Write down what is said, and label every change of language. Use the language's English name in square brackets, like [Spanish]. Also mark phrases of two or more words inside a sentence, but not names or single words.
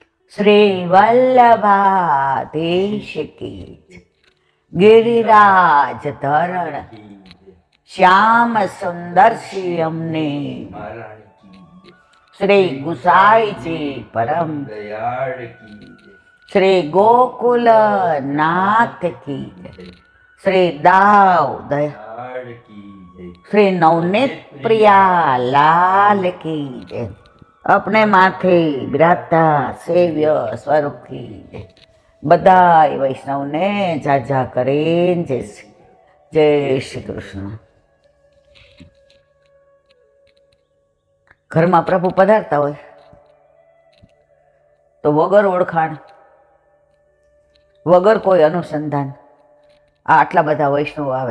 [Hindi] श्री वल्लभाधीश की जय. गिरिराज धरण श्याम सुंदर श्री अमने श्री गुसाई जी परम दयाल की श्री गोकुल नाथ की श्री दाव दयाल की श्री नवनीत प्रिया लाल की जय. अपने माथे बिराजता सेव्य स्वरूप की जय. [Gujarati] બધાય વૈષ્ણવને જાજા કરીને જય શ્રી કૃષ્ણ. ઘરમાં પ્રભુ પધારતા હોય તો વગર ઓળખાણ વગર કોઈ અનુસંધાન આટલા બધા વૈષ્ણવ આવે.